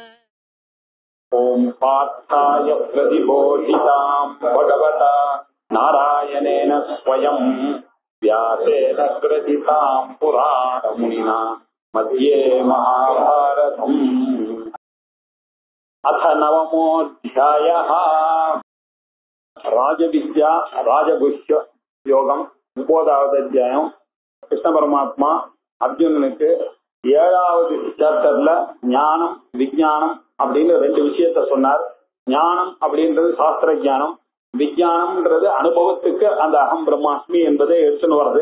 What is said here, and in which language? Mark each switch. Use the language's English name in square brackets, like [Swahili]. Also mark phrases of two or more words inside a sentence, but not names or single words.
[Sanskrit] ओम पार्थाय प्रतिबोधितां भगवता नारायणेन स्वयं व्यासेन ग्रथितां पुराणमुनिना मध्ये महाभारतम्। अथ नवमोऽध्यायः। [Tamil] ராஜவித்யா ராஜகுஷ்ய யோகம் 9வது அத்தியாயம். கிருஷ்ண பரமாத்மா அர்ஜுனனுக்கு 7வது சாப்டர்ல ஞானம் விஞ்ஞானம் அப்படின்னு 2 விஷயத்த சொன்னார். ஞானம் அப்படின்றது சாஸ்திர ஞானம், விஞ்ஞானம்ன்றது அனுபவத்துக்கு அந்த [Sanskrit] अहं ब्रह्मास्मि [Tamil] என்பதை எடுத்துன்னு வர்றது.